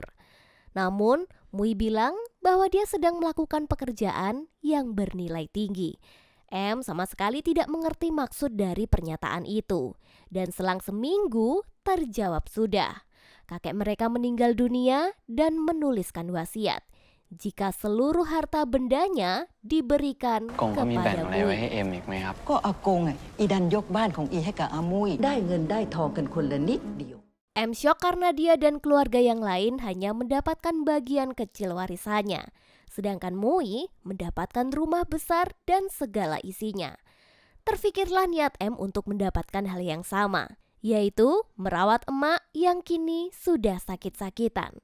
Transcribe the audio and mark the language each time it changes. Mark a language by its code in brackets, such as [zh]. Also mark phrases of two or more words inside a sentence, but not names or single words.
[id] Namun, Mui bilang bahwa dia sedang melakukan pekerjaan yang bernilai tinggi. M sama sekali tidak mengerti maksud dari pernyataan itu. Dan selang seminggu, terjawab sudah. Kakek mereka meninggal dunia dan menuliskan wasiat. jika seluruh harta bendanya diberikan [th] กงก็มีแบ่ง [id] kepada [th] อะไรไว้ [id] Mui. [th] ให้เอ็มอีกไหมครับ ก็อากงอีดันยกบ้านของอีให้กับอามุยได้เงินได้ทองกันคนละนิดเดียว [id] M syok karena dia dan keluarga yang lain hanya mendapatkan bagian kecil warisannya, sedangkan Mui mendapatkan rumah besar dan segala isinya. Terfikirlah niat M untuk mendapatkan hal yang sama, yaitu merawat emak yang kini sudah sakit-sakitan.